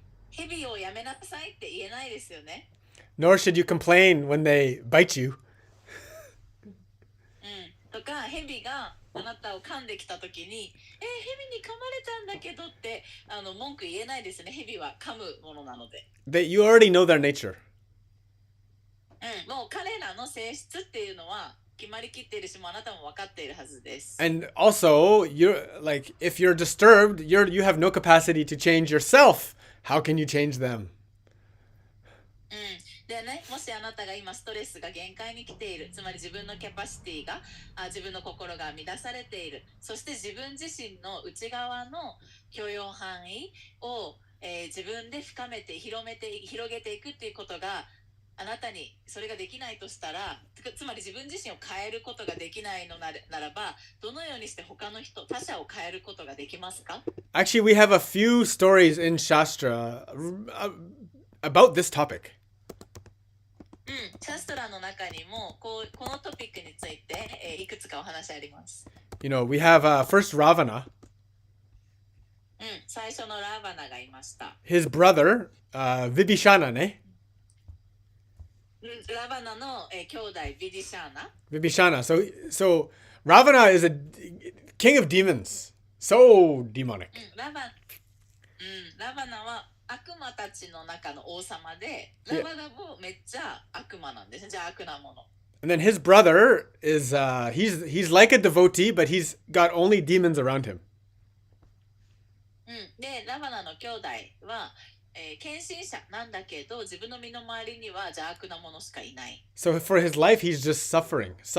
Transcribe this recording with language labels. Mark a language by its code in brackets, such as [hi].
[ja] ヘビをやめなさいって言えないですよね。 [en] Nor should you complain when they bite you. [ja] とかヘビがあなたを噛んできたときに、ヘビに噛まれたんだけどって文句言えないですね。ヘビは噛むものなので。 [en] You already know their nature. [ja] もう彼らの性質っていうのは決まりきっているし、もうあなたも分かっているはずです。 [en] And also, if you're disturbed, you have no capacity to change yourself. How can you change them? [ja] でね、もしあなたが今ストレスが限界に来ている、つまり自分のキャパシティが自分の心が乱されている、そして自分自身の内側の許容範囲を、自分で深めて広げていくっていうことがあなたにそれができないとしたら、つまり自分自身を変えることができないのならば、どのようにして他者を変えることができますか？ [en] Actually, we have a few stories in Shastra about this topic. [ja] シャストラの中にもこのトピックについて、いくつかお話あります。 [en] We have first Ravana. [ja] 最初のラーバナがいました。 [en] His brother, Vibhishana, ne? [ja] ラバナの、兄弟ビディシャーナ。 [en] Vibhishana. So Ravana is a king of demons. So demonic. [ja] ラバナは悪魔たちの中の王様で、ラバナもめっちゃ悪魔なんです。じゃあ悪なもの。 [en] And then his brother is he's like a devotee, but he's got only demons around him. [ja] で、ラバナの兄弟は、献身者なんだけど、自分の身の回りには邪悪なものしかいない。 [en] So for his life, he's just suffering.